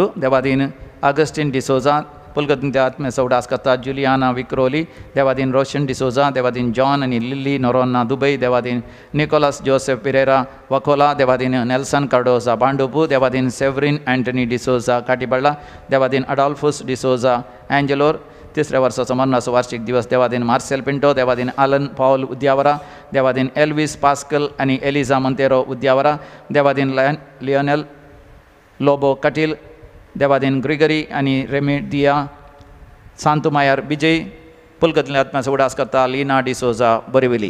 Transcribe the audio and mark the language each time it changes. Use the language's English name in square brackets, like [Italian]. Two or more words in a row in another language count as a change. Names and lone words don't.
[Konkani] Devadin Augustine D'Souza Pulgatinta Atme Saudaskata Juliana Vicroli. Devadin Roshan D'Souza. Devadin John and Lily Norona Dubai. Devadin Nicholas Joseph Pereira Wakola. Devadin Nelson Cardoza Bandupu. Devadin Severin Anthony D'Souza Katibala. Devadin Adolphus D'Souza Angelor. तिसऱ्या वर्साचो मरणाचो वार्षिक दिवस देवादीन मार्सेल पिंटो, देवादीन आलन पॉल उद्यावरा, देवादीन एल्विस पास्कल आनी एलिझा मोंतेरो उद्यावरा, देवादीन लिओनेल लोबो कटील, देवादीन ग्रिगरी आनी रेमिडिया, सांतुमायर विजय, पुलकतले आत्म्याचो उडास करता लिना डिसोजा बरिविली.